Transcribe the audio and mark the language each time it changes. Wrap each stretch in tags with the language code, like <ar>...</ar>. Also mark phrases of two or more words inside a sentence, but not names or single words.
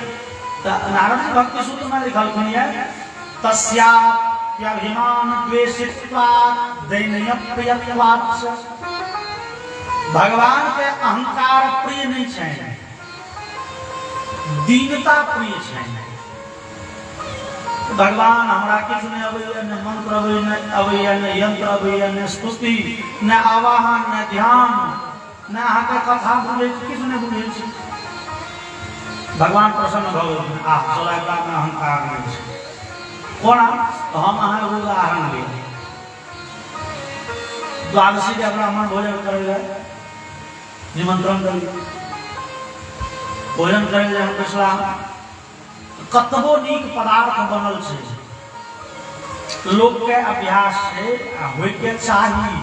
<mai>नारद जी भक्ति सूत्र में लिखलखिन है</mai> <sa>तस्याप्यभिमान द्वेषित्वात् दैन्यप्रियत्वात्।</sa> <mai>भगवान के अहंकार प्रिय नहीं छै, दीनता प्रिय छै। भगवान हमरा किछु नहीं अबैया, न मंत्र अबैया, न यंत्र अबैया, न स्तुति, न आवाहन, न ध्यान, न अहाँके कथा बुझै छी, किछु नहीं बुझै छी। भगवान प्रसन्न भ गेलखिन। चला में अहंकार नहीं छै। कोना तो हम अहाँ एगो उदाहरण ली। द्वादशी के ब्राह्मण भोजन करे निमंत्रण करी, भोजन करे हम बैसला, कतबो नीक पदार्थ बनल छै, लोग के अभ्यास छै होय के चाही।</mai>